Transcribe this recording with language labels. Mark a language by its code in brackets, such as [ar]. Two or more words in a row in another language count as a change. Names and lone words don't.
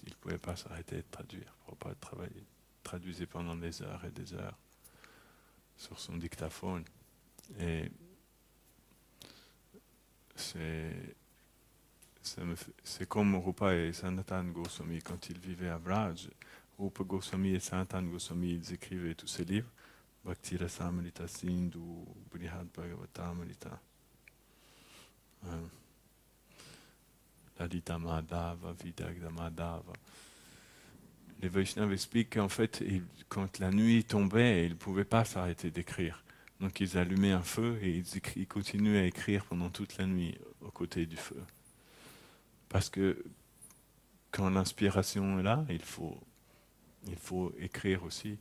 [fr] Il ne pouvait pas s'arrêter de traduire. Prabhupada traduisait pendant des heures et des heures sur son dictaphone. Et c'est comme Rupa et Sanatana Goswami quand ils vivaient à Vraj. Rupa Goswami et Sanatana Goswami, ils écrivaient tous ces livres. Bhakti Rasamrita Sindhu, Brihad Bhagavatamrita, Lalita Madhava, Vidagda Madhava. Les Vaishnavas expliquent qu'en fait, quand la nuit tombait, ils ne pouvaient pas s'arrêter d'écrire. Donc ils allumaient un feu et ils continuaient à écrire pendant toute la nuit aux côtés du feu. Parce que quand l'inspiration est là, il faut écrire aussi.